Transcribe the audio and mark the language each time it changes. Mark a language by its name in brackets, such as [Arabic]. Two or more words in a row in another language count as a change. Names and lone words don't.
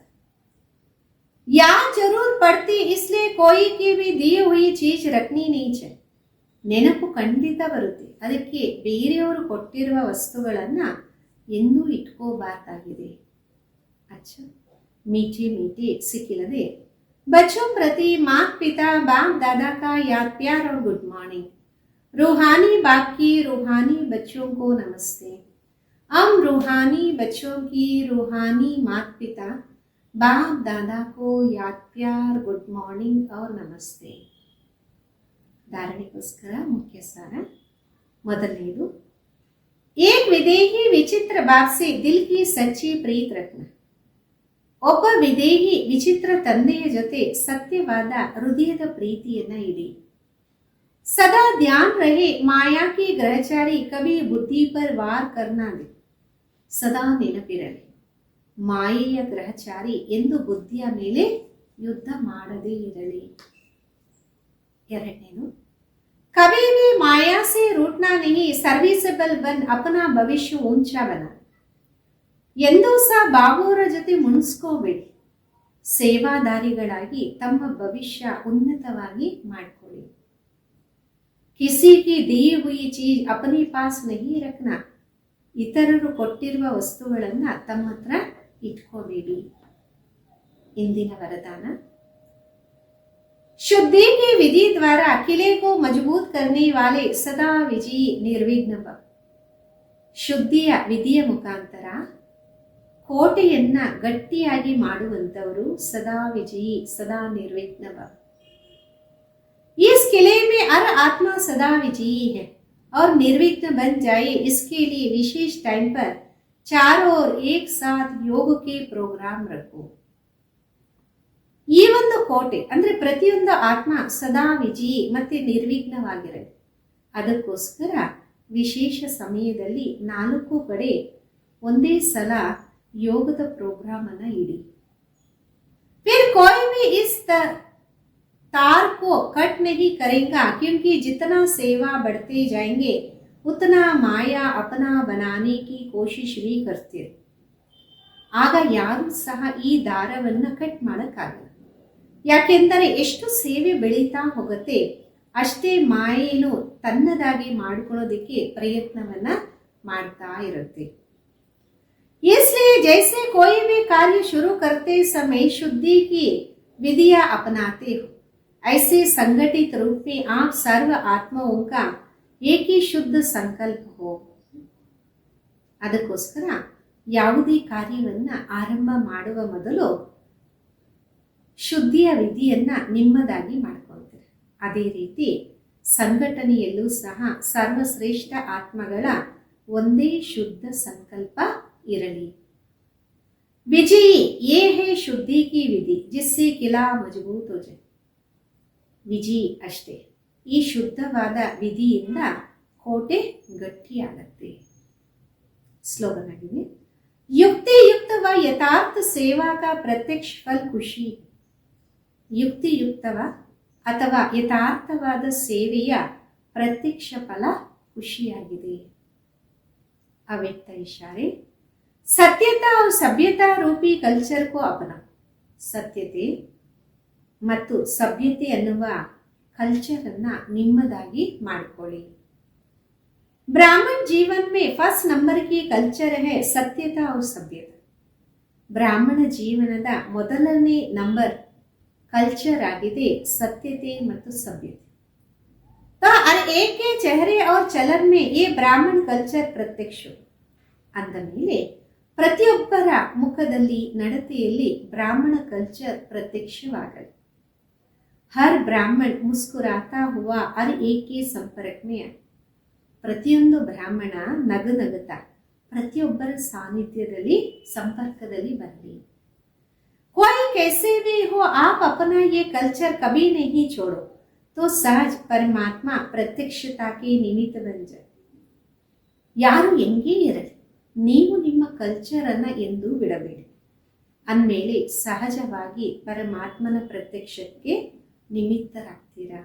[Hindi] या ज़रूर पड़ती, इसलिए कोई की भी दी हुई चीज़ रखनी नहीं चाहिए. [Kannada] ನೆನಪು ಖಂಡಿತ ಬರುತ್ತೆ, ಅದಕ್ಕೆ ಬೇರೆಯವರು ಕೊಟ್ಟಿರುವ ವಸ್ತುಗಳನ್ನ ಎಂದೂ ಇಟ್ಕೋಬಾರ್ದಾಗಿದೆ. [Hindi] अच्छा मीठे मीठे सिकीलधे बच्चों प्रति माता पिता बाप दादा का याद प्यार और गुड मॉर्निंग। रूहानी बाप की रूहानी बच्चों को नमस्ते। हम रूहानी बच्चों की रूहानी माता पिता बाप दादा को याद प्यार गुड मॉर्निंग और नमस्ते। धारणೆಗೋಸ್ಕರ मुख्य सार ಮೊದಲನೇದು, एक विदेही विचित्र बाप से दिल की सच्ची प्रीत रखना। [Kannada] ಒಬ್ಬ ವಿದೇಹಿ ವಿಚಿತ್ರ ತಂದೆಯ ಜೊತೆ ಸತ್ಯವಾದ ಹೃದಯದ ಪ್ರೀತಿಯನ್ನ ಇಡಿ। [Hindi] सदा ध्यान रहे माया के ग्रहचारी कभी बुद्धि पर वार करना दे। [Kannada] सदा ನೆನಪಿರಲಿ, ಮಾಯೆಯ ಗ್ರಹಚಾರಿ ಎಂದು ಬುದ್ಧಿಯ ಮೇಲೆ ಯುದ್ಧ ಮಾಡದೇ ಇರಲಿ। ಎರಡನೇದು, [Hindi] कभी भी माया से रूठना नहीं, सर्विसेबल बन अपना भविष्य ऊंचा बना। [Kannada] ಎಂದೂ ಸಹ ಬಾಬುವರ ಜೊತೆ ಮುಣಿಸ್ಕೋಬೇಡಿ, ಸೇವಾದಾರಿಗಳಾಗಿ ತಮ್ಮ ಭವಿಷ್ಯ ಉನ್ನತವಾಗಿ ಮಾಡಿಕೊಳ್ಳಿ। [Hindi] किसी की दी हुई चीज अपने पास नहीं रखना, [Kannada] ಇತರರು ಕೊಟ್ಟಿರುವ ವಸ್ತುಗಳನ್ನ ತಮ್ಮ ಹತ್ರ ಇಟ್ಕೋಬೇಡಿ। ಇಂದಿನ ವರದಾನ, [Hindi] शुद्धि की विधि द्वारा किले को मजबूत करने वाले सदा विजयी निर्विघ्न भव। [Kannada] ಶುದ್ಧಿಯ ವಿಧಿಯ ಮುಖಾಂತರ ಕೋಟೆಯನ್ನ ಗಟ್ಟಿಯಾಗಿ ಮಾಡುವಂತವರು ಸದಾ ವಿಜಯಿ ಸದಾ ನಿರ್ವಿಘ್ನ ಭವ। [Hindi] इस किले में हर आत्मा सदा विजयी है और निर्विघ्न बन जाए, इसके लिए विशेष टाइम पर चारों ओर एक साथ योग के प्रोग्राम रखो। [Kannada] ಈ ಒಂದು ಕೋಟೆ ಅಂದ್ರೆ ಪ್ರತಿಯೊಂದು ಆತ್ಮ ಸದಾ ವಿಜಯಿ ಮತ್ತೆ ನಿರ್ವಿಘ್ನವಾಗಿರಲಿ, ಅದಕ್ಕೋಸ್ಕರ ವಿಶೇಷ ಸಮಯದಲ್ಲಿ 4 ಕಡೆ ಒಂದೇ ಸಲ ಯೋಗದ ಪ್ರೋಗ್ರಾಮ್ ಅನ್ನ ಇಡಿ। [Hindi] फिर कोई भी इस तार को कट नहीं करेगा, क्योंकि जितना सेवा बढ़ते जाएंगे उतना माया अपना बनाने की कोशिश भी करते। [Kannada] ಆಗ ಯಾರು ಸಹ ಈ ದಾರವನ್ನ ಕಟ್ ಮಾಡಕ್ಕಾಗಲ್ಲ, ಯಾಕೆಂದರೆ ಎಷ್ಟು ಸೇವೆ ಬೆಳೀತಾ ಹೋಗುತ್ತೆ ಅಷ್ಟೇ ಮಾಯೇನು ತನ್ನದಾಗಿ ಮಾಡ್ಕೊಳ್ಳೋದಕ್ಕೆ ಪ್ರಯತ್ನವನ್ನ ಮಾಡ್ತಾ ಇರುತ್ತೆ। [Hindi] इसलिए जैसे कोई भी कार्य शुरू करते समय शुद्धि की विधियां अपनाते हो, ऐसे संगठित रूप में आप सर्व आत्माओं का एक ही शुद्ध संकल्प हो। [Kannada] ಅದಕ್ಕೋಸ್ಕರ ಯಾವುದೇ ಕಾರ್ಯವನ್ನ ಆರಂಭ ಮಾಡುವ ಮೊದಲು ಶುದ್ಧಿಯ ವಿಧಿಯನ್ನ ನಿಮ್ಮದಾಗಿ ಮಾಡ್ಕೊಳ್ತೀರಿ। ಅದೇ ರೀತಿ ಸಂಘಟನೆಯಲ್ಲೂ ಸಹ ಸರ್ವಶ್ರೇಷ್ಠ ಆತ್ಮಗಳ ಒಂದೇ ಶುದ್ಧ ಸಂಕಲ್ಪ ಇರಲಿ। [Hindi] विजयी ये है शुद्धि की विधि जिससे किला मजबूत हो जाए। [Kannada] ವಿಜಯಿ ಅಷ್ಟೇ, ಈ ಶುದ್ಧವಾದ ವಿಧಿಯಿಂದ ಕೋಟೆ ಗಟ್ಟಿಯಾಗತ್ತೆ। ಸ್ಲೋಗನ್ ಆಗಿದೆ, [Hindi] युक्तियुक्त व यथार्थ सेवा का प्रत्यक्ष फल खुशी। [Kannada] ಯುಕ್ತಿಯುಕ್ತವ ಅಥವಾ ಯಥಾರ್ಥವಾದ ಸೇವೆಯ ಪ್ರತ್ಯಕ್ಷ ಫಲ ಖುಷಿಯಾಗಿದೆ। [Hindi] अव्यक्त इशारे, सत्यता और सभ्यता रूपी कल्चर को अपना। [Kannada] ಸತ್ಯತೆ ಮತ್ತು ಸಭ್ಯತೆ ಅನ್ನುವ ಕಲ್ಚರ್ ಅನ್ನ ನಿಮ್ಮದಾಗಿ ಮಾಡಿಕೊಳ್ಳಿ। [Hindi] ब्राह्मण जीवन में फर्स्ट नंबर की कल्चर है सत्यता और सभ्यता। [Kannada] ಬ್ರಾಹ್ಮಣ ಜೀವನದ ಮೊದಲನೇ ನಂಬರ್ ಕಲ್ಚರ್ ಆಗಿದೆ ಸತ್ಯತೆ ಮತ್ತು ಸಭ್ಯತೆ। [Hindi] तो हर एक के चेहरे और चलन में ये ब्राह्मण कल्चर प्रत्यक्ष [Kannada] ಅಂದ ಮೇಲೆ ಪ್ರತಿಯೊಬ್ಬರ ಮುಖದಲ್ಲಿ ನಡತೆಯಲ್ಲಿ ಬ್ರಾಹ್ಮಣ ಕಲ್ಚರ್ ಪ್ರತ್ಯಕ್ಷವಾಗಲಿ। [Hindi] हर ब्राह्मण मुस्कुराता हुआ हर एक के संपर्क में आए। [Kannada] ಪ್ರತಿಯೊಂದು ಬ್ರಾಹ್ಮಣ ನಗುನಗುತ್ತಾ ಪ್ರತಿಯೊಬ್ಬರ ಸಾನ್ನಿಧ್ಯದಲ್ಲಿ ಸಂಪರ್ಕದಲ್ಲಿ ಬರಲಿ। [Hindi] कोई कैसे भी हो आप अपना ये कल्चर कभी नहीं छोड़ो, तो सहज परमात्मा प्रत्यक्षता के निमित्त बन जाए। [Kannada] ಯಾರು ಹೆಂಗೇ ಇರಲಿ, ನೀವು ನಿಮ್ಮ ಕಲ್ಚರ್ ಅನ್ನ ಎಂದೂ ಬಿಡಬೇಡಿ, ಅಂದಮೇಲೆ ಸಹಜವಾಗಿ ಪರಮಾತ್ಮನ ಪ್ರತ್ಯಕ್ಷಕ್ಕೆ ನಿಮಿತ್ತರಾಗ್ತೀರಾ।